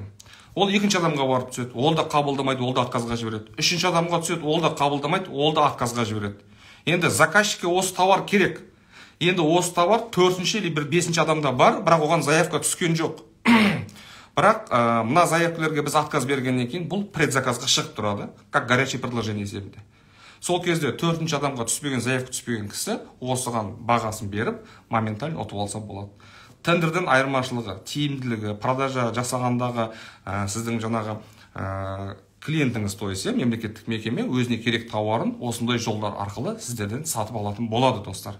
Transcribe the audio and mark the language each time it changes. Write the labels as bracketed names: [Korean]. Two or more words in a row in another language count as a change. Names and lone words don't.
[Kazakh] Ол екінші адамға барып түседі, ол да қабылдамайды, ол да отказға жібереді. Үшінші адамға түседі, ол да қабылдамайды, ол да отказға жібереді. Енді заказчикке осы товар керек. Енді осы товар төртінші или бір бесінші адамда бар, бірақ оған заявка түскен жоқ. Бірақ мына заявкалерге біз отказ бергеннен кейін бұл предзаказға шығып тұрады, [Russian] как горячее предложение есебінде. [Kazakh] Сол кезде төртінші адамға түспеген, заявка түспеген кісі осыған бағасын беріп, моментально ұтып алса болады. Тендерден айырмашылығы, тиімділігі, продажа жасағандағы сіздің жаңағы клиентіңіз, [Russian] то есть [Kazakh] мемлекеттік мекеме өзіне керек тауарын осындай жолдар арқылы сіздерден сатып алатын болады, достар.